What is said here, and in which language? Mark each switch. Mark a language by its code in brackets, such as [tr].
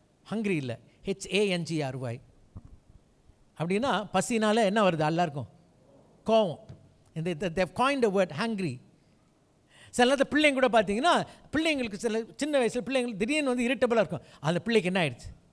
[en] hungry [ta] இல்லை, [en] HANGRY. [ta] அப்படின்னா பசினால என்ன வருது? எல்லாருக்கும் கோவம். [en] they've coined the word hungry. [ta] சில நேரத்தில் பிள்ளைங்க கூட பார்த்தீங்கன்னா, பிள்ளைங்களுக்கு சின்ன வயசில் பிள்ளைங்களுக்கு திடீர்னு இரிட்டபிளாக இருக்கும். அந்த பிள்ளைக்கு என்ன ஆயிடுச்சு?